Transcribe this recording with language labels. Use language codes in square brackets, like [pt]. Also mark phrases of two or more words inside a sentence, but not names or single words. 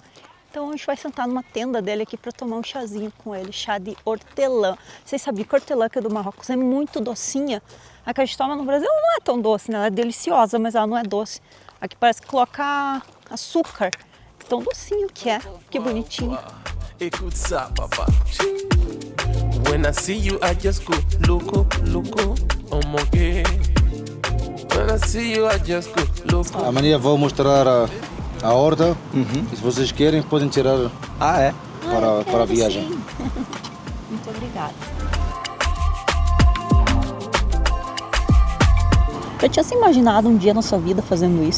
[pt] Então a gente vai sentar numa tenda dele aqui para tomar um chazinho com ele, chá de hortelã. Vocês sabiam que a hortelã que é do Marrocos é muito docinha? A que a gente toma no Brasil não é tão doce, né? Ela é deliciosa, mas ela não é doce. Aqui parece que coloca açúcar. Tão docinho que é, que bonitinho. [fr] Écoute ça, papa. [en] When I see you, I just go louco, oh my God. When I see you, I just go louco. [pt] Amanhã vou mostrar a horta. E se vocês querem, podem tirar para a viagem. Sim. Muito obrigada. Já tinha se imaginado um dia na sua vida fazendo isso?